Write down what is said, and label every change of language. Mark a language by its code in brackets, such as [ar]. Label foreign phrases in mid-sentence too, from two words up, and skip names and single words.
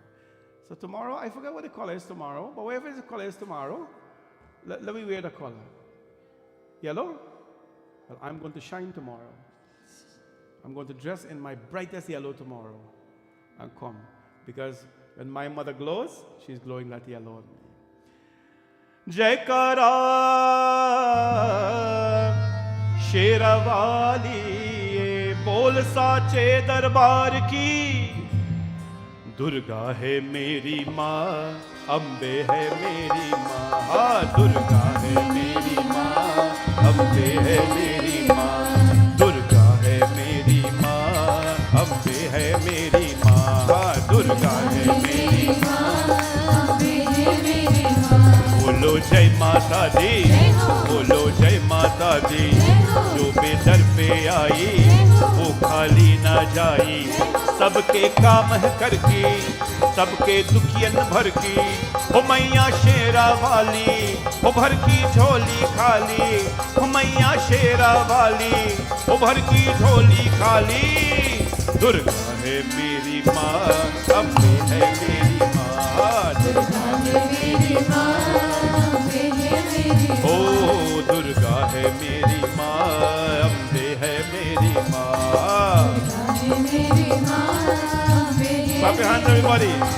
[en] So tomorrow, I forget what the color is tomorrow, but whatever the color is tomorrow, let me wear the color. Yellow? Well, I'm going to shine tomorrow. I'm going to dress in my brightest yellow tomorrow and come. Because when my mother glows, she's glowing that yellow on me. [hi] जयकारा शेरावाली बोल सच्चे दरबार की. दुर्गा है मेरी माँ, अम्बे है मेरी माँ. हाँ, दुर्गा है मेरी माँ, अम्बे है मेरी माँ. दुर्गा है मेरी माँ, अम्बे है मेरी माँ. हाँ, दुर्गा है मेरी माँ, अम्बे है मेरी माँ. बोलो जय माता दी, बोलो जय माता दी. जो बेदर पे आई वो खाली ना जाई. सबके काम है कर की, सबके दुखियन भर की. ओ मैया शेरा वाली, ओ भर की झोली खाली. ओ मैया शेरा वाली, ओ भर की झोली खाली. दुर्गा है मेरी माँ, अम्बे है मेरी माँ. दुर्गा है मेरी माँ, अम्बे है मेरी माँ. ओ दुर्गा है मेरी माँ, अम्बे है मेरी माँ. [en] Clap your hands, everybody.